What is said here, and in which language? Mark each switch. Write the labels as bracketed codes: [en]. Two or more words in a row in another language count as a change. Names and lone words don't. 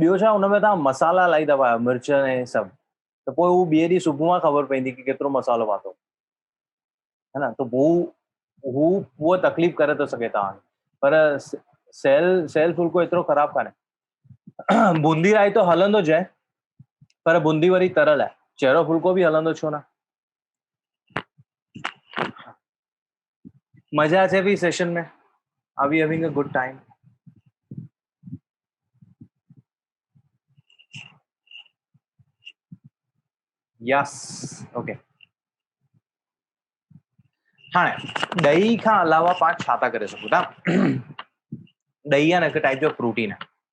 [sd] ॿियो छा हुनमें तव्हां मसाला इलाही था पायो मिर्च ऐं सभु त पोइ हू ॿिए ॾींहुं सुबुह खां ख़बर पवंदी की केतिरो मसालो पातो है न त उहो तकलीफ़ करे थो सघे तव्हां पर सेल फुल्को एतिरो ख़राबु कान्हे बूंदी रायतो हलंदो जंहिं पर बूंदी वरी तरल आहे चहिरो फुल्को बि हलंदो छो न मजा अचे पई सेशन में [en] are we having a good time yes okay [sd] हाँ ॾही खां अलावा पाण छा था करे सघूं था ॾही आहे न हिकु टाइप जो प्रोटीन आहे